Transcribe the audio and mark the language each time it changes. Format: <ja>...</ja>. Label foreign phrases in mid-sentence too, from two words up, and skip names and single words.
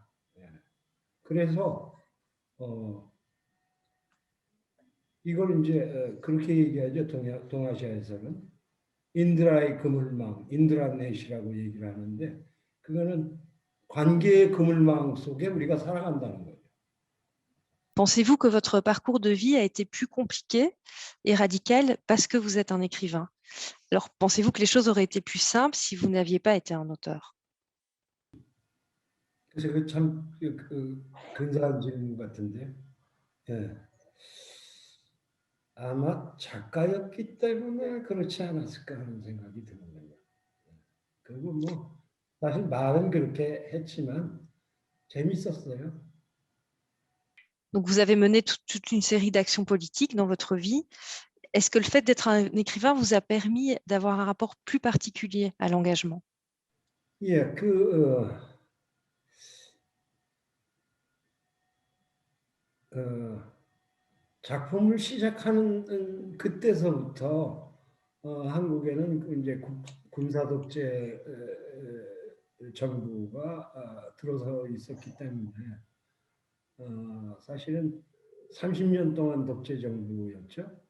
<ko>그래서 이걸 이제 그렇게 얘기하죠. 동아시아에서는 인드라의 그물망, 인드라넷이라고 얘기를 하는데 그거는 관계의 그물망 속에 우리가 살아간다는 거예요.</ko> <fr>Pensez-vous que votre parcours de vie a été plus compliqué et radical parce que vous êtes un écrivain? Alors, pensez-vous que les choses auraient été plus simples si vous n'aviez pas été un auteur?</fr> <ko>그래서 그참 근사한 질문 같은데, 예. 아마 작가였기 때문에 그렇지 않았을까 하는 생각이 드는군요. 그리고 뭐 사실 말은 그렇게 했지만 재밌었어요.</ko> <fr>Donc, vous avez mené toute une série d'actions politiques dans votre vie. Est-ce que le fait d'être un écrivain vous a permis d'avoir un rapport plus particulier à l'engagement?</fr> <ko>예, 작품을 시작하는 그때서부터 한국에는 이제 군사 독재 정부가 들어서 있었기 때문에 사실은 30년 동안 독재 정부였죠.</ko>